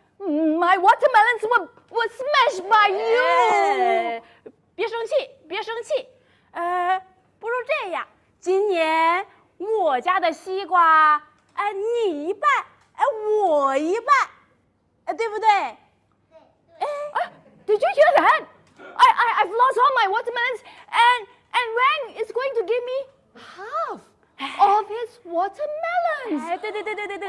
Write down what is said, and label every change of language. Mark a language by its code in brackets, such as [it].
[en] My watermelons were smashed by you. [zh] 别生气。不如这样，今年我家的西瓜，你一半，我一半，对不对？ [en] Did you hear that? I've lost all my watermelons, and Wang is going to give me half of his watermelons.